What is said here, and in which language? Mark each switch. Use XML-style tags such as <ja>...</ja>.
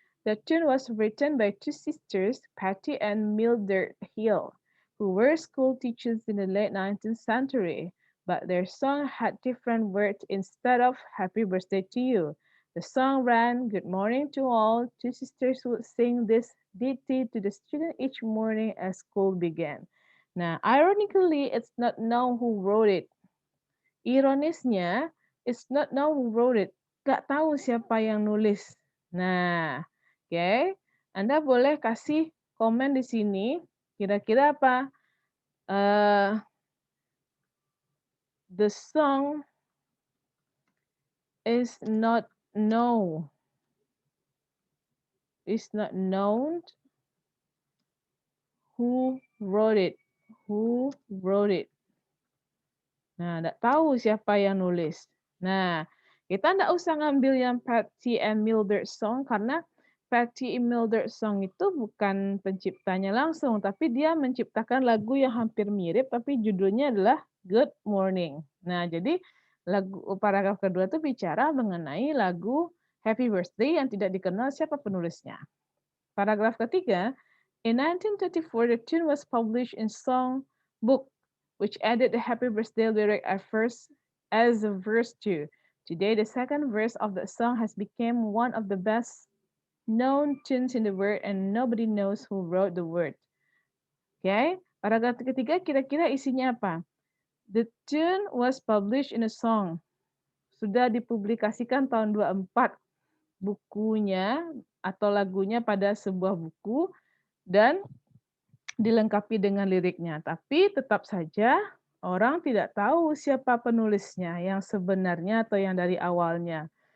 <en>The tune was written by two sisters, Patty and Mildred Hill, who were school teachers in the late 19th century, but their song had different words instead of Happy Birthday to You. The song ran, Good morning to all. Two sisters would sing this ditty to the student each morning as school began. Nah, ironically, it's not known who wrote it.</en> <id>Ironisnya,</id> <en>it's not known who wrote it.</en> <id>Gak tahu siapa yang nulis. Nah, oke. Anda boleh kasih komen di sini. Kira-kira apa?</id> <en>The song is not known. Is not known who wrote it. Who wrote it.</en> <id>Nah, nggak tahu siapa yang nulis. Nah, kita nggak usah ngambil yang Patty and Mildred song karena Patty and Mildred song itu bukan penciptanya langsung, tapi dia menciptakan lagu yang hampir mirip, tapi judulnya adalah Good Morning. Nah, jadi lagu paragraf kedua itu bicara mengenai lagu Happy Birthday yang tidak dikenal siapa penulisnya. Paragraf ketiga,</id> <en>in 1924 the tune was published in song book which added the happy birthday lyric at first as a verse 2. Today, the second verse of the song has become one of the best known tunes in the world and nobody knows who wrote the word. Okay?</en> <id>Paragraf ketiga kira-kira isinya apa?</id> <en>The tune was published in a song.</en> <id>Sudah dipublikasikan tahun 24 bukunya atau lagunya pada sebuah buku dan dilengkapi dengan liriknya. Tapi tetap saja orang tidak tahu siapa penulisnya yang sebenarnya atau yang dari awalnya.</id>